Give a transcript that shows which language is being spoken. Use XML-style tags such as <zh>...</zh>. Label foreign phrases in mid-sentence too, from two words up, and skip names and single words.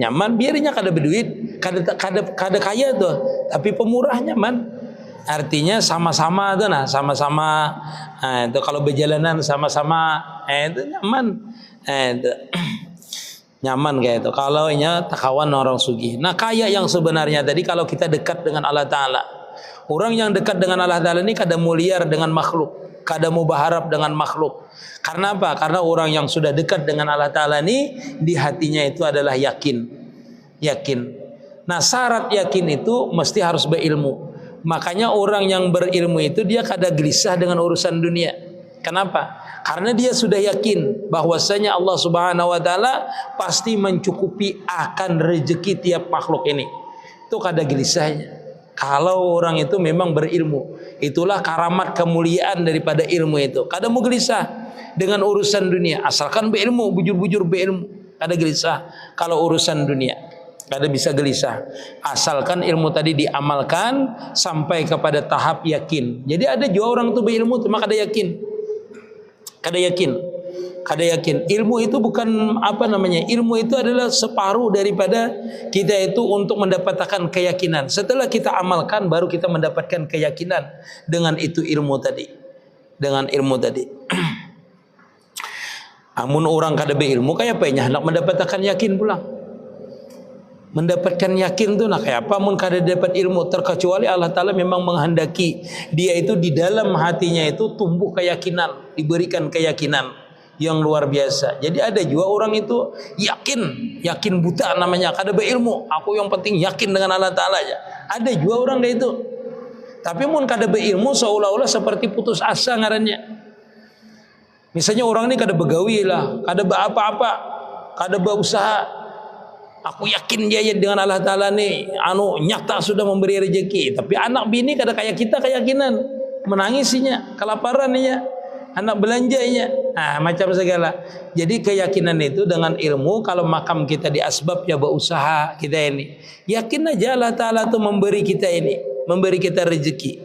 <bjn>Nyaman biarnya kada berduit, kada kaya tuh, tapi pemurah nyaman. Artinya sama-sama tuh nah, sama-sama. Nah, itu kalau berjalanan sama-sama, itu nyaman. Itu nyaman kayak itu. Kalau nya takawan orang sugih. Nah,</bjn> <id>kaya yang sebenarnya tadi kalau kita dekat dengan Allah Ta'ala.</id> <bjn>Orang yang dekat dengan Allah Ta'ala ini kada mau liar dengan makhluk, kada mau berharap dengan makhluk.</bjn> <id>Karena apa? Karena orang yang sudah dekat dengan Allah Ta'ala ini di hatinya itu adalah yakin. Yakin. Nah, syarat yakin itu mesti harus berilmu.</id> <bjn>Makanya orang yang berilmu itu dia kada gelisah dengan urusan dunia.</bjn> <id>Kenapa? Karena dia sudah yakin bahwasanya Allah</id> <ar>سبحانه وتعالى</ar> <id>pasti mencukupi akan rezeki tiap makhluk ini.</id> <bjn>Itu kada gelisahnya.</bjn> <id>Kalau orang itu memang berilmu, itulah karamat kemuliaan daripada ilmu itu.</id> <bjn>Kada mau gelisah dengan urusan dunia, asalkan berilmu, bujur-bujur berilmu, kada gelisah. Kalau urusan dunia, kada bisa gelisah. Asalkan ilmu tadi diamalkan sampai kepada tahap yakin. Jadi ada juga orang tuh berilmu cuma kada yakin. Kada yakin.</bjn> <id>Ilmu itu bukan apa namanya? Ilmu itu adalah separuh daripada kita itu untuk mendapatkan keyakinan. Setelah kita amalkan baru kita mendapatkan keyakinan dengan itu ilmu tadi. Dengan ilmu tadi.</id> <bjn>Amun orang kada berilmu kayak apa nya hendak mendapatkan yakin pulang. Mendapatkan yakin tuh nah kayak apa mun kada dapat ilmu, terkecuali Allah Ta'ala memang menghendaki dia itu di dalam hatinya itu tumbuh keyakinan, diberikan keyakinan yang luar biasa. Jadi ada juga orang itu yakin buta namanya, kada berilmu.</bjn> <id>Aku yang penting yakin dengan Allah Ta'ala aja.</id> <bjn>Ada juga orang kayak itu. Tapi mun kada berilmu seolah-olah seperti putus asa ngarannya. Misalnya orang ini kada begawi lah, kada apa-apa, kada berusaha.</bjn> <id>Aku yakin dia dengan Allah Ta'ala nih nyata sudah memberi rezeki. Tapi anak bini kada kayak kita keyakinan, menangisinya, kelaparan ya, anak belanjanya, macam segala. Jadi keyakinan itu dengan ilmu. Kalau makam kita di asbab ya berusaha kita ini, yakin aja Allah Ta'ala tuh memberi kita ini, memberi kita rezeki.</id>